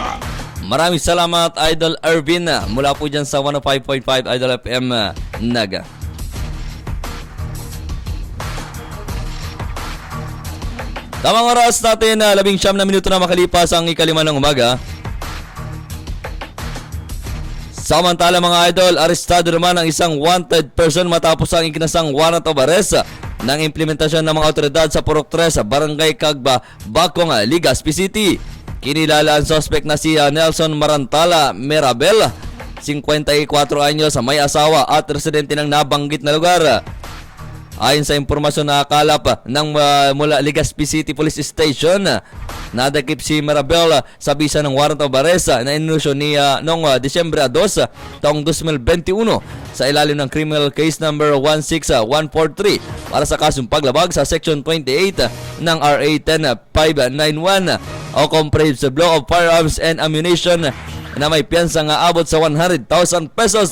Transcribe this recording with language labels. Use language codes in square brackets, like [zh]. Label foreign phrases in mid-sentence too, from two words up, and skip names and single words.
[tl] Maraming salamat Idol Ervin mula po dyan sa 105.5 Idol FM Naga. Tamang oras natin, 19 na minuto na makalipas ang 5 ng umaga. Samantala mga idol, arestado naman ang isang [en] wanted person [tl] matapos ang ikinasang [en] warrant of arrest [tl] ng implementasyon ng mga otoridad sa Purok 3 sa Barangay Cagba, Bacong, Legazpi City. Kinilala ang suspect na si Nelson Marantala Merabel, 54 anyos, may asawa at residente ng nabanggit na lugar. Ayon sa impormasyon na nakalap ng mula Legazpi City Police Station, nadakip si Marabel sa bisa ng [en] warrant of arrest [tl] na inusyo niya noong Disyembre 2 taong 2021 sa ilalim ng [en] criminal case number [tl] 16143 para sa kasong paglabag sa section 28 ng RA 10591 o Comprehensive Law of Firearms and Ammunition na may piyansa nga abot sa 100,000 pesos.